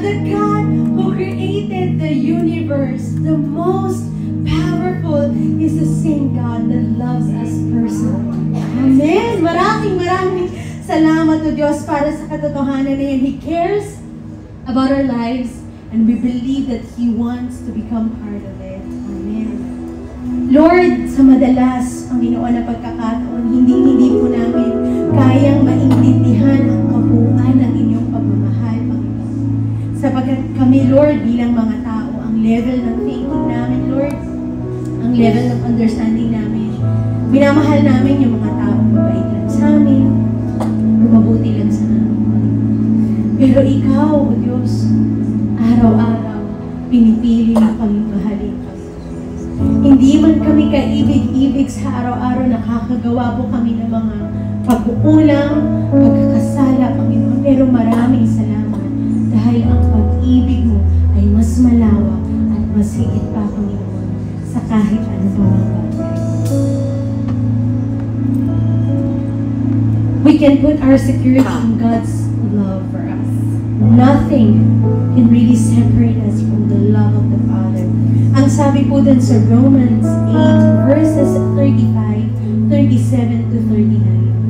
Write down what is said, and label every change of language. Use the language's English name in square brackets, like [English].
[English] The God who created the universe, the most powerful, is the same God that loves us personally. Amen. [Filipino] Maraming salamat to Diyos para sa katotohanan na yan. [English] He cares about our lives and we believe that He wants to become part of it. Amen. [Filipino] Lord, sa madalas, Panginoon, na pagkakataon, hindi po namin kayang maintindihan ang kabuuan ng inyong pagmamahal, Panginoon. Sapagkat kami, Lord, bilang mga tao, ang level ng thinking namin, Lord, ang level of understanding namin, minamahal namin yung mga taong mabait lang sa amin, o mabuti lang sa amin. Pero Ikaw, O Diyos, araw-araw, pinipili na kami mahalin. Hindi man kami kaibig-ibig sa araw-araw, nakakagawa po kami ng mga pag-uulang, pagkakasala, Panginoon. Pero maraming salamat dahil ang pag-ibig mo ay mas malawak at mas higit pa, Panginoon, sa kahit ano pa mga bagay. [English] We can put our security in God's love for us. Nothing can really separate us from the love of the Father. [Filipino] Ang sabi po dun sa Romans 8 verses 35, 37 to 39.